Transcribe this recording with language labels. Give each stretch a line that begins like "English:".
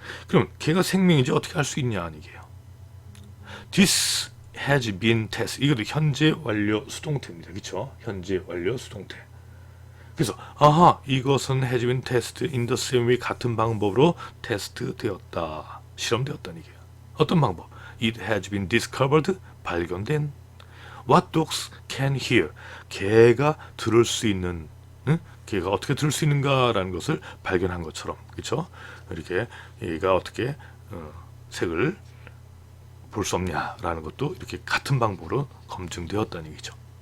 Korean: 그럼 개가 생명인지 어떻게 알 수 있냐 이게요.
English: This has been tested.
Korean: 이것도 현재 완료 수동태입니다. 그렇죠? 현재 완료 수동태. 그래서 이것은
English: has been tested in the same way,
Korean: 같은 방법으로 테스트 되었다. 실험되었다는 얘기예요. 어떤 방법?
English: It has been discovered.
Korean: 발견된.
English: What dogs can hear.
Korean: 개가 들을 수 있는, 개가 어떻게 들을 수 있는가라는 것을 발견한 것처럼, 그렇죠? 이렇게 얘가 어떻게 색을 볼 수 없냐라는 것도 이렇게 같은 방법으로 검증되었다는 얘기죠.